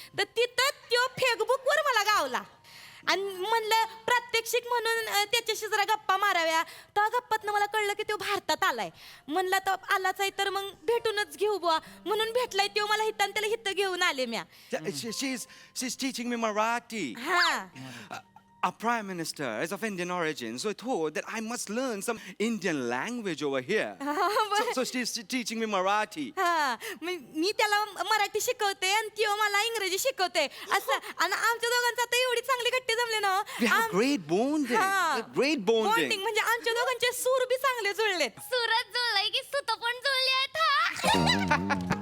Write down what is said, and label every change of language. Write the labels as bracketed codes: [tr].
[mr] तर तिथं त्यो फेसबुकवर मला गावला आणि म्हणलं प्रात्यक्षिक म्हणून त्याच्याशी जरा गप्पा माराव्या. त्या गप्पातनं मला कळलं की तो भारतात आलाय. म्हणलं तर आलाच आहे तर मग भेटूनच घेऊ बुवा, म्हणून भेटलाय तो मला हिथं आणि त्याला हिथं घेऊन आले म्या. [en] She's teaching me Marathi. हा, Our Prime Minister is of Indian origin, so I thought that I must learn some Indian language over here. So she's teaching me Marathi. [mr] हा, मी त्याला मराठी शिकवते आणि तो मला इंग्रजी शिकवते असं. आणि आमच्या दोघांचा आता एवढी चांगली गट्टी जमले ना. [en] We have great bonding. हा. Great bonding. [mr] बॉन्डिंग म्हणजे आमच्या दोघांचे सूर बी चांगले जुळलेत. सुरत जुळलंय की सुत पण जुळली आहेत हा.